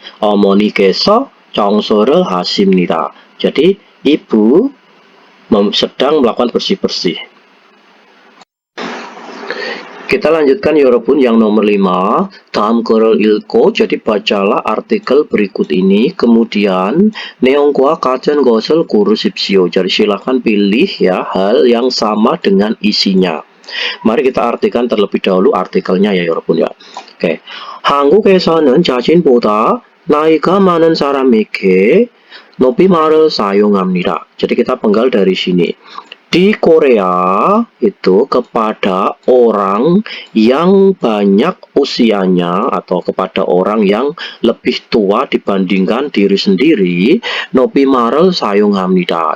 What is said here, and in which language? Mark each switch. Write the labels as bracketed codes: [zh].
[ko] 어머니께서 청소를 하십니다. [id] Jadi ibu sedang melakukan bersih-bersih. Kita lanjutkan 여러분 yang nomor 5. [ko] 다음 글을 읽고, [id] jadi bacalah artikel berikut ini, kemudian [ko] 내용과 같은 것을 고르십시오. [id] Jadi silahkan pilih ya hal yang sama dengan isinya. Mari kita artikan terlebih dahulu artikelnya ya 여러분 ya. Oke. [ko] 한국에서는 자신보다 나이가 많은 사람에게 높임말을 사용합니다. [id] Jadi kita penggal dari sini. Di Korea itu kepada orang yang banyak usianya atau kepada orang yang lebih tua dibandingkan diri sendiri, [ko] 높임말을 사용합니다.